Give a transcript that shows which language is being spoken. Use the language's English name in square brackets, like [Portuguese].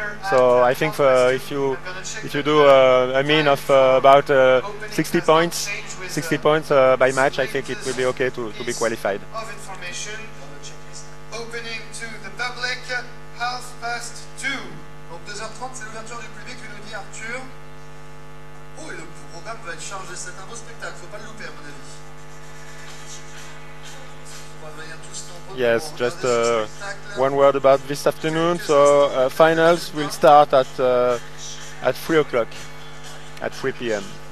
[English] So I think if you do a mean of about 60 points by match, I think it will be okay to be qualified. Of information, opening to the public, 2:30. [French] Donc 2h30, c'est l'ouverture du public, tu nous dis Arthur. Oh, et le programme va être chargé, c'est un beau spectacle, faut pas le louper à mon avis. On va venir tous nombreux. [English] Yes, just one word about this afternoon. So finals will start at 3 o'clock, at 3 p.m.